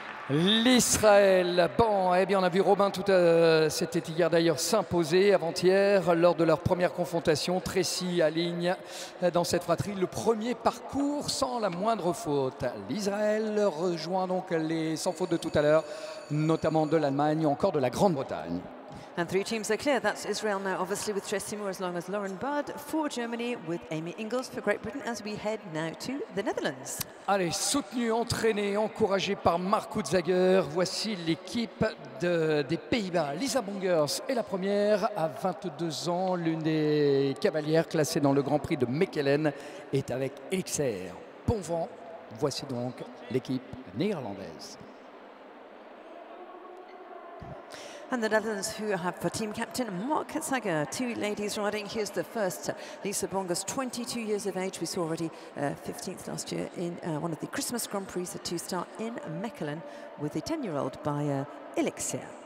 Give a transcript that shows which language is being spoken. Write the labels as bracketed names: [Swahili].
[French] L'Israël, bon, eh bien on a vu Robin, c'était hier d'ailleurs, s'imposer avant-hier lors de leur première confrontation. Tracy aligne dans cette fratrie le premier parcours sans la moindre faute. L'Israël rejoint donc les sans faute de tout à l'heure, notamment de l'Allemagne ou encore de la Grande-Bretagne. [English] And 3 teams are clear. That's Israel now, obviously, with Tressimur as long as Lauren Budd. For Germany, with Amy Ingels for Great Britain, as we head now to the Netherlands. [French] Allez, soutenu, entraîné, encouragé par Mark Zager, voici l'équipe des Pays-Bas. Lisa Bongers est la première à 22 ans. L'une des cavalières classées dans le Grand Prix de Mechelen est avec Elixir. Bon vent, voici donc l'équipe néerlandaise. [English] And the Netherlands, who have for team captain Mark Zager, 2 ladies riding. Here's the first, Lisa Bongers, 22 years of age. We saw already 15th last year in one of the Christmas Grand Prix, a 2-star in Mechelen, with a 10-year-old by Elixir.